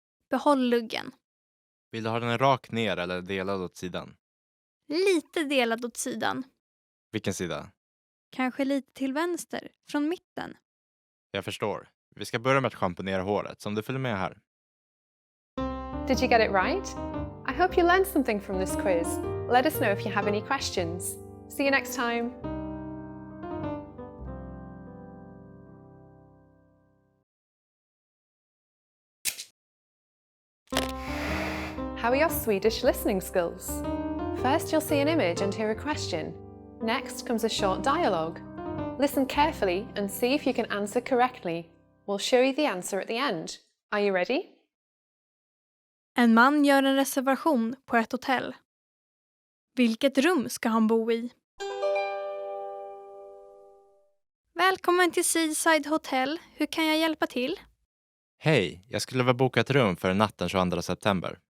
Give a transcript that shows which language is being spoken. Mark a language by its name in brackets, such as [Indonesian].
[Swedish] Behåll luggen. Vill du ha den rakt ner eller delad åt sidan? Lite delad åt sidan. Vilken sida? Kanske lite till vänster, från mitten. Jag förstår. Vi ska börja med att schamponera håret, så om du följer med här. [English] Did you get it right? I hope you learned something from this quiz. Let us know if you have any questions. See you next time. How are your Swedish listening skills? First, you'll see an image and hear a question. Next comes a short dialogue. Listen carefully and see if you can answer correctly. We'll show you the answer at the end. Are you ready? [Swedish] En man gör en reservation på ett hotell. Vilket rum ska han bo i? Välkommen till Seaside Hotel. Hur kan jag hjälpa till? Hej, jag skulle vilja boka ett rum för natten 22 september.